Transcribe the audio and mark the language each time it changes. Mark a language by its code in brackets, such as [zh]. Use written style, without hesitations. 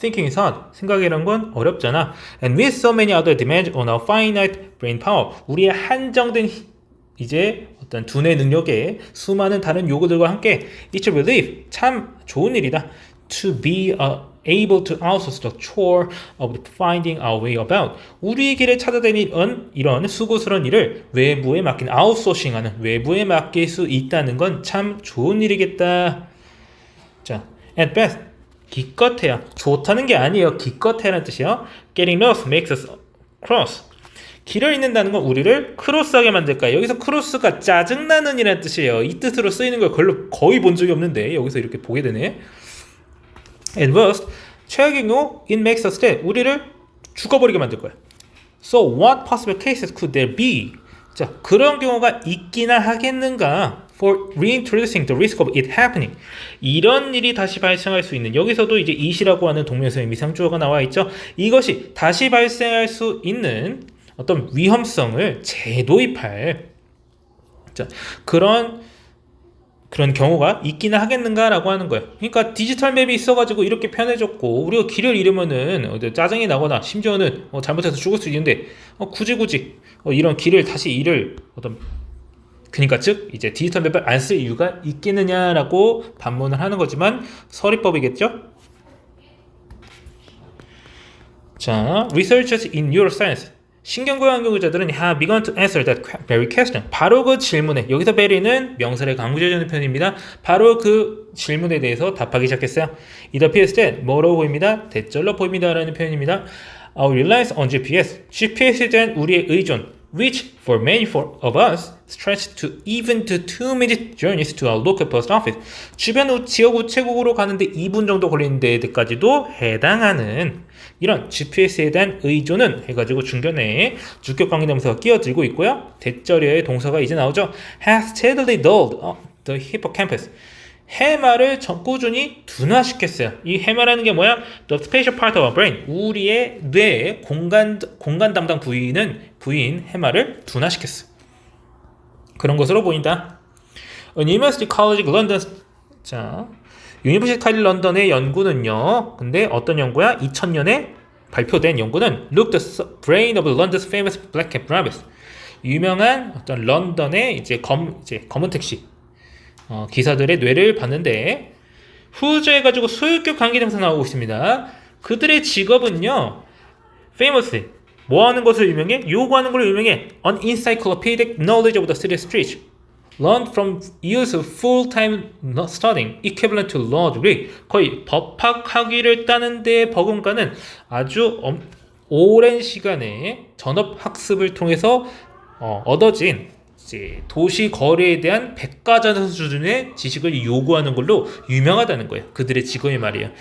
[en] Thinking is hard. [ko] 생각이란 건 어렵잖아. [en] And with so many other demands on our finite brain power. [ko] 우리의 한정된 이제 어떤 두뇌 능력에 수많은 다른 요구들과 함께 [en] It's a relief. [ko] 참 좋은 일이다. [en] To be able to outsource the chore of finding our way about. [ko] 우리의 길을 찾아다니는 이런 수고스러운 일을 외부에 맡긴 아웃소싱하는 외부에 맡길 수 있다는 건 참 좋은 일이겠다. 자, [en] at best, [ko] 기껏해야 좋다는 게 아니에요. 기껏해라는 뜻이에요. [en] Getting lost makes us cross. [ko] 길을 잃는다는 건 우리를 크로스하게 만들까. 여기서 크로스가 짜증나는 이라는 뜻이에요. 이 뜻으로 쓰이는 걸 거의 본 적이 없는데 여기서 이렇게 보게 되네. [en] At worst, [ko] 최악의 경우 [en] it makes us dead. [ko] 우리를 죽어버리게 만들 거야. [en] So what possible cases could there be? [ko] 자, 그런 경우가 있기나 하겠는가? [en] For reintroducing the risk of it happening. [ko] 이런 일이 다시 발생할 수 있는, 여기서도 이제 it이라고 하는 동명사의 미상주어가 나와 있죠. 이것이 다시 발생할 수 있는 어떤 위험성을 재도입할, 자, 그런 경우가 있기는 하겠는가라고 하는 거예요. 그러니까 디지털 맵이 있어가지고 이렇게 편해졌고, 우리가 길을 잃으면은 짜증이 나거나 심지어는 잘못해서 죽을 수 있는데 굳이 이런 길을 다시 잃을 어떤, 그러니까 즉 이제 디지털 맵을 안 쓸 이유가 있겠느냐라고 반문을 하는 거지만 서리법이겠죠. [en] 자, researchers in neuroscience, [ko] 신경과학 연구자들은 [en] have begun to answer that very question. [ko] 바로 그 질문에, 여기서 very는 명사를 강조해주는 표현입니다. 바로 그 질문에 대해서 답하기 시작했어요. [en] It appears that, [ko] 뭐로 보입니다? 대절로 보입니다 라는 표현입니다. [en] Our reliance on GPS, [ko] GPS에 대한 우리의 의존, [en] which for many of us stretched to even to 2-minute journeys to our local post office. [ko] 주변 지역 우체국으로 가는데 2분 정도 걸리는 데까지도 해당하는 이런 GPS에 대한 의존은 해가지고 중견에 주격 관계대명사가 끼어들고 있고요. 대절의 동사가 이제 나오죠. [en] has steadily dulled the hippocampus. [ko] 해마를 꾸준히 둔화시켰어요. 이 해마라는 게 뭐야? [en] The spatial part of our brain. [ko] 우리의 뇌의 공간 담당 부위인 해마를 둔화시켰어. 그런 것으로 보인다. University College London. 자, 유니버시티 칼리지 런던의 연구는요. 근데 어떤 연구야? 2000년에 발표된 연구는 [en] Look the brain of London's famous black cab drivers. [ko] 유명한 어떤 런던의 이제 검은 택시 기사들의 뇌를 봤는데 후주에 가지고 소유격 관계대명사 나오고 있습니다. 그들의 직업은요, famously 뭐 하는 것으로 유명해? 요구하는 걸로 유명해. [en] An encyclopedic knowledge of the city streets, learned from years of full-time studying, equivalent to law degree. [ko] 거의 법학 학위를 따는 데 버금가는 아주 오랜 시간의 전업 학습을 통해서 얻어진 이제 도시 거래에 대한 백과사전 수준의 지식을 요구하는 걸로 유명하다는 거예요. 그들의 직업이 말이에요.